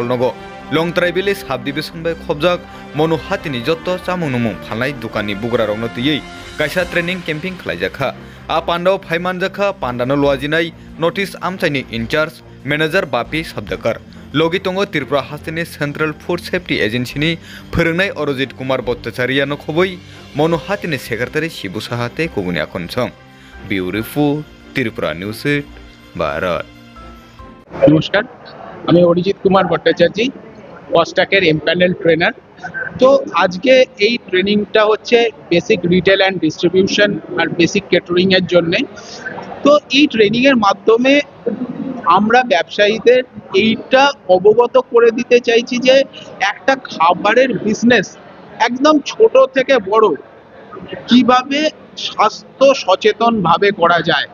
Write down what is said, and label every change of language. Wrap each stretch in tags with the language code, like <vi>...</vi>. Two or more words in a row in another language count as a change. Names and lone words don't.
<trp>nogo Longtrai Village subdivision bai khobjak monu hatini jotto chamung numung phalnai dukani bugra rokno tiyei kaisa</trp> <en>training camping</en> <trp>khlaijakha a pandao phaimanjakha pandano luajinai notice amchaini</trp> <en>incharge manager</en> <trp>Bapi Sabdakar logi tongo Tripura hastini Central Food Safety Agency ni phorungnai Arojit Kumar Bhattacharya no khoboi monu hatini secretary Shibu Sahate koguni akhonsong Beautiful Tripura News Bharat</trp> <bn>নমস্কার, আমি অরিজিৎ কুমার ভট্টাচার্য, কস্টাকের</bn> <en>empanel trainer.</en> <bn>তো আজকে এই ট্রেনিংটা হচ্ছে</bn> <en>basic retail and distribution</en> <bn>আর</bn> <en>basic catering</en> <bn>এর জন্য। তো এই ট্রেনিং এর মাধ্যমে আমরা ব্যবসায়ীদের এইটা অবগত করে দিতে চাইছি যে একটা খাবারের বিজনেস একদম ছোট থেকে বড় কিভাবে স্বাস্থ্য সচেতন ভাবে করা যায়।</bn>